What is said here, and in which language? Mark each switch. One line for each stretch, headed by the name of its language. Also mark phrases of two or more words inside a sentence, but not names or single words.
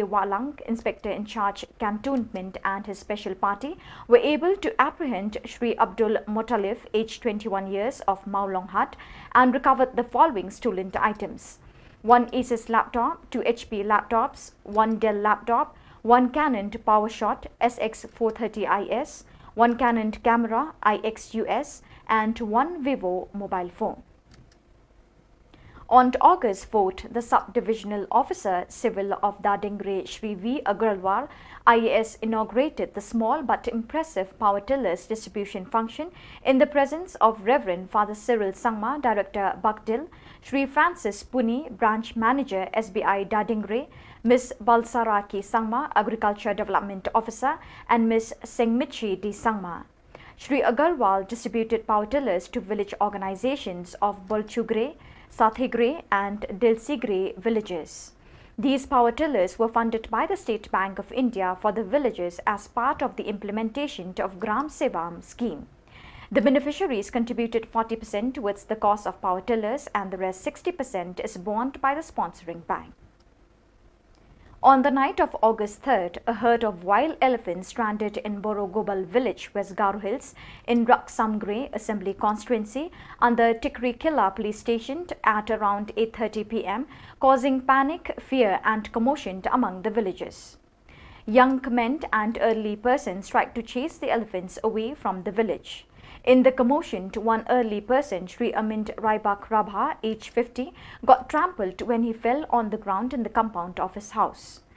English: Walang, Inspector in Charge Cantonment and his special party, were able to apprehend Shri Abdul Motalif, aged 21 years of Mau Long Hut, and recovered the following stolen items: 1 Asus laptop, 2 HP laptops, 1 Dell laptop, 1 Canon PowerShot SX430IS, 1 Canon camera IXUS, and 1 Vivo mobile phone. On August 4th, the Sub-Divisional Officer Civil of Dadingre Shri V. Agarwal IAS inaugurated the small but impressive power tillers distribution function in the presence of Reverend Father Cyril Sangma, Director Bakdil, Shri Francis Puni, Branch Manager SBI Dadingre, Ms. Balsaraki Sangma, Agriculture Development Officer, and Ms. Sengmichi D. Sangma. Shri Agarwal distributed power tillers to village organizations of Bolchugre, Sathigre and Dilsigre villages. These power tillers were funded by the State Bank of India for the villages as part of the implementation of Gram Sevam scheme. The beneficiaries contributed 40% towards the cost of power tillers and the rest 60% is borne by the sponsoring bank. On the night of August 3rd, a herd of wild elephants stranded in Borogobal village, West Garo Hills, in Raksamgre Assembly Constituency under Tikri Killa police station at around 8:30 p.m., causing panic, fear and commotion among the villagers. Young men and elderly persons tried to chase the elephants away from the village. In the commotion, one early person, Sri Amit Raibak Rabha, age 50, got trampled when he fell on the ground in the compound of his house.